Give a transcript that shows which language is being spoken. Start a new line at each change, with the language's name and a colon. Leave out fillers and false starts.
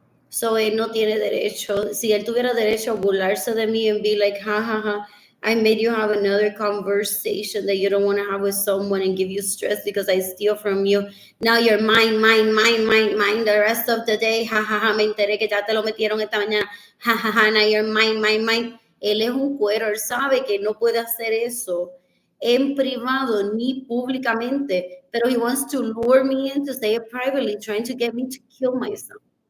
English: So
Spanish: él no tiene derecho, si él tuviera derecho a burlarse de mí
English: and be like, ha ha ha, I made you have another conversation that you don't want to have with someone and give you stress because I steal from you. Now you're mine, mine, mine, mine, mine the rest of the day.
Spanish: Ha ha ha, me enteré que ya te lo metieron esta mañana.
English: Ha ha ha, now you're mine, mine, mine.
Spanish: Él es un cuero, él sabe que no puede hacer eso en privado ni públicamente, pero
English: he wants to lure me in to say it privately, trying to get me to kill myself.